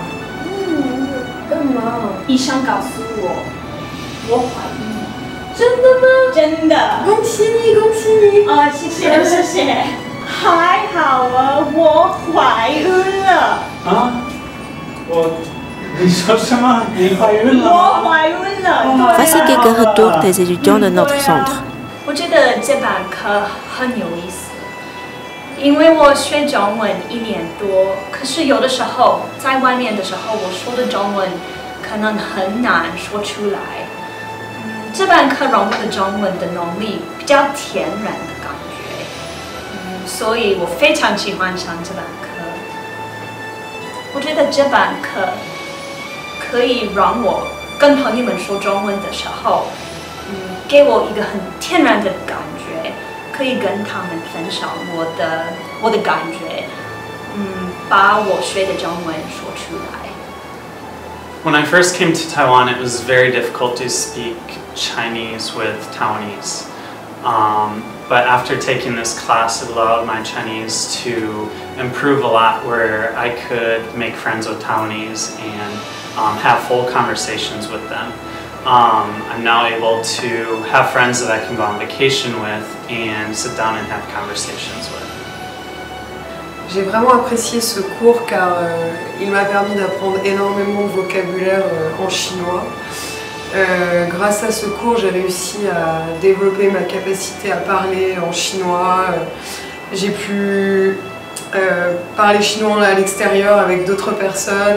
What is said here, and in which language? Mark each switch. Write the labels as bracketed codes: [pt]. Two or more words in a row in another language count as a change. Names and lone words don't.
[zh] 干嘛？医生告诉我，我怀孕了。真的吗？真的。恭喜你，恭喜你！啊，谢谢，谢谢。还好啊，我怀孕了。啊？你说什么？你怀孕了？我怀孕了。 [fr] Voici quelques retours des étudiants de notre centre. [zh] 我觉得这堂课很有意思，因为我学中文1年多，可是有的时候在外面的时候，我说的中文可能很难说出来。这堂课让我的中文的能力比较天然的感觉，所以我非常喜欢上这堂课。我觉得这堂课可以让我跟朋友们说中文的时候，给我一个很天然的感觉，可以跟他们分享我的感觉，把我学的中文说出来。 [en] When I first came to Taiwan, it was very difficult to speak Chinese with Taiwanese. But after taking this class, it allowed my Chinese to improve a lot, where I could make friends with Taiwanese and have full conversations with them. I'm now able to have friends that I can go on vacation with and sit down and have conversations with. [fr] J'ai vraiment apprécié ce cours car il m'a permis d'apprendre énormément de vocabulaire en chinois. Grâce à ce cours, j'ai réussi à développer ma capacité à parler en chinois. J'ai pu parler chinois à l'extérieur avec d'autres personnes.